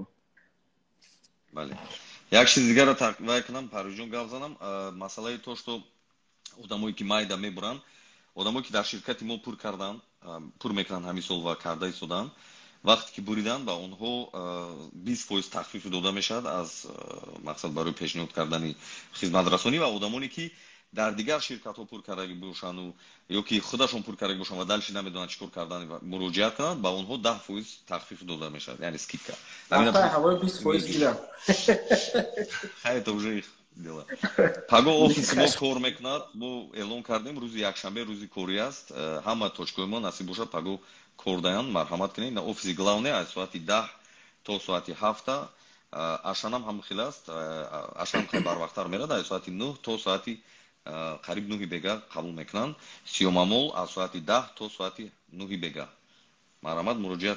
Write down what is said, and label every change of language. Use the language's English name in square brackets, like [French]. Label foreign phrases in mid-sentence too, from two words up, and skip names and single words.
[Tajik] бале як чиз дигаро таъқиб кунам парвиҷон гап занам масъалаи [Russian] то што [Tajik] одамое ки майда мебуранд одамое ки дар ширкати мо пур кардан пур мекунанд ҳамин сол ва карда истодан вақте ки буридан ба онҳо 20% тахфиф дода мешавад аз мақсад барои пешниҳод кардани хизматрасонӣ ва одамоне ки дар дигар ширкатҳо пур кардагӣ бошанду ё ки худашон пур кардагӣ бошанд ва дальше намедонанд чӣ кор кардан муроҷиат кунанд ба онҳо 10% тахфиф дода мешавад яъне скидка ҳавои 20% гиранд [Russian] это уже их дела [Tajik] паго офиси мо кор мекунад мо эълон кардем рӯзи якшанбе рӯзи корӣ аст ҳама точкаҳои мо насиб бошад паго кор даянд марҳамат кунед на офиси главне аз соати 10 то соати 7 ашанам ҳам хел аст ашанам хел барвақттар мерад аз соати 9 то соати қариб 9 бега қабул мекунанд сиёмамол аз соати 10 то соати 9 бега марҳамат муроҷиат